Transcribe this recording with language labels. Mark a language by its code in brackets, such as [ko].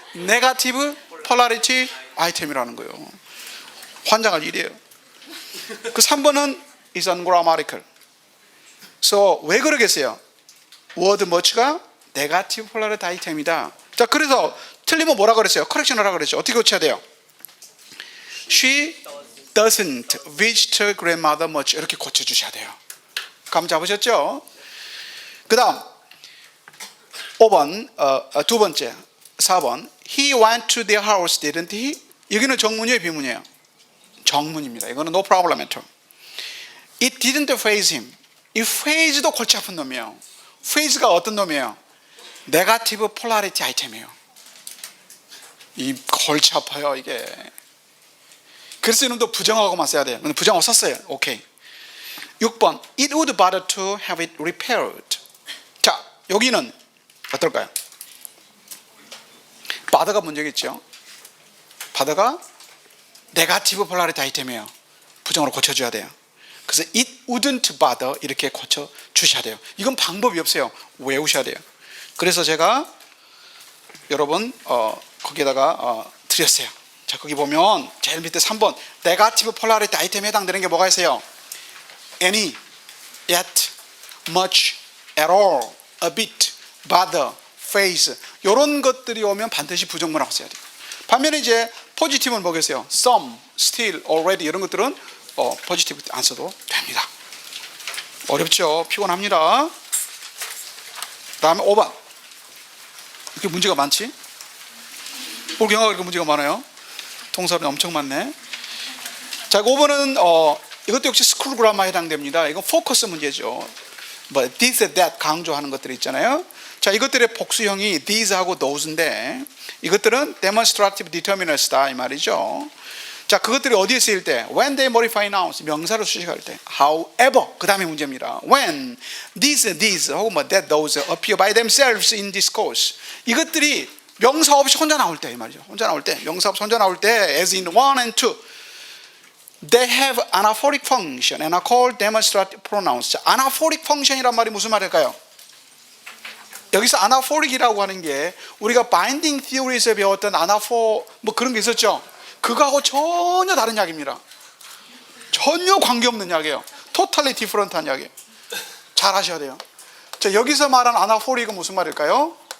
[ko] negative polarity item이라는 거예요. 환장할 일이에요. 그 3번은 [en] is ungrammatical. [ko] So 왜 그러겠어요? word much가 negative polarity item이다. 자, 그래서 틀리면 뭐라 그랬어요? correction 하라 그랬죠. 어떻게 고쳐야 돼요? [en] She doesn't visit her grandmother much. [ko] 이렇게 고쳐주셔야 돼요. 감 잡으셨죠? 그 다음 5번 두 번째 4번 [en] He went to their house, didn't he? [ko] 여기는 정문이에요 비문이에요? 정문입니다. 이거는 [en] no problem at all. It didn't faze him. [ko] 이 phase도 골치 아픈 놈이에요. phase가 어떤 놈이에요? negative polarity item이에요. 이 골치 아파요 이게. 그래서 이놈도 부정하고만 써야 돼요. 근데 부정하고 썼어요. 오케이. [en] 6번 It would bother to have it repaired. [ko] 자, 여기는 어떨까요? bother가 문제겠죠. bother가 negative polarity item이에요. 부정으로 고쳐줘야 돼요. 그래서 [en] it wouldn't bother [ko] 이렇게 고쳐주셔야 돼요. 이건 방법이 없어요. 외우셔야 돼요. 그래서 제가 여러분 거기에다가 드렸어요. 자, 거기 보면 제일 밑에 3번 negative polarity item에 해당되는 게 뭐가 있어요? any, yet, much, at all, a bit, bother, phase 이런 것들이 오면 반드시 부정문하고 써야 돼요. 반면에 이제 포지티브는 뭐겠어요? some, still, already 이런 것들은 포지티브 안 써도 됩니다. 어렵죠. 피곤합니다. 다음에 5번. 이렇게 문제가 많지? 올 경우가 이렇게 문제가 많아요. 동사는 엄청 많네. 자, 5번은 이것도 역시 스쿨 그라마에 해당됩니다. 이건 포커스 문제죠. 뭐 this, that 강조하는 것들이 있잖아요. 자, 이것들의 복수형이 these하고 those인데 이것들은 demonstrative determiners다 이 말이죠. 자, 그것들이 어디에 쓰일 때? [en] When they modify nouns, [ko] 명사로 수식할 때. However, 그 다음에 문제입니다. [en] When these [ko] 혹은 뭐 [en] that, those appear by themselves in discourse, [ko] 이것들이 명사 없이 혼자 나올 때 이 말이죠. 혼자 나올 때, 명사 없이 혼자 나올 때, [en] as in 1 and 2, they have anaphoric function and are called demonstrative pronouns. [ko] 자, anaphoric function이란 말이 무슨 말일까요? 여기서 anaphoric이라고 하는 게 우리가 binding theories에 배웠던 anaphor 뭐 그런 게 있었죠. 그거하고 전혀 다른 약입니다. 전혀 관계없는 약이에요. [en] Totally different [ko] 한 약이에요. 잘 아셔야 돼요. 자, 여기서 말한 anaphoric은 무슨 말일까요?